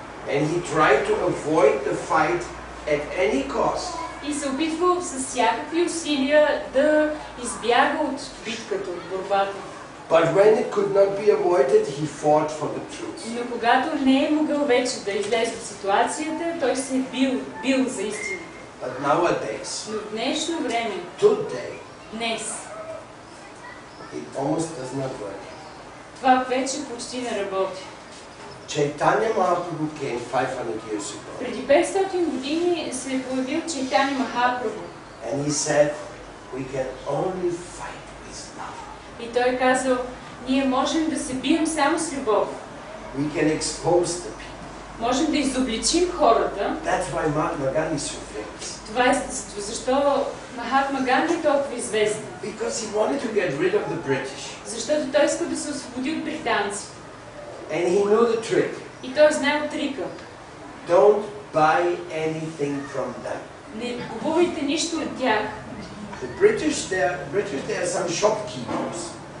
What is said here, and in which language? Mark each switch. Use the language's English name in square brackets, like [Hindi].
[English] And he tried to avoid the fight at any cost. [Bulgarian] И се опитвал с всякакви усилия да избяга от битката, от борбата. [English] But when it could not be avoided, he fought for the truth. [Bulgarian] Но когато не е могъл вече да излезе от ситуацията, той се е бил за истина. [English] But nowadays, [Bulgarian] Но в днешно време, [English] today, [Bulgarian] днес, [English] it almost does not work. [Bulgarian] това вече почти не работи. [English] Chaitanya Mahaprabhu came 500 years ago. [Bulgarian] Преди 500 години се е появил Чайтаня Махапрабху. [English] And he said, we can only fight with love. [Bulgarian] И той казал, ние можем да се бием само с любов. [English] We can expose the people. [Bulgarian] Можем да изобличим хората. [English] That's why Mahatma Gandhi is so famous. [Bulgarian] Това е защо Махатма Ганди е толкова известен. [English] Because he wanted to get rid of the British. [Bulgarian] Защото той иска да се освободи от британци. [English] And he knew the trick. [Bulgarian] И той знае трика. [English] Don't buy anything from them. [Bulgarian] Не купувайте нищо от тях. [English] The British, they are some shopkeepers.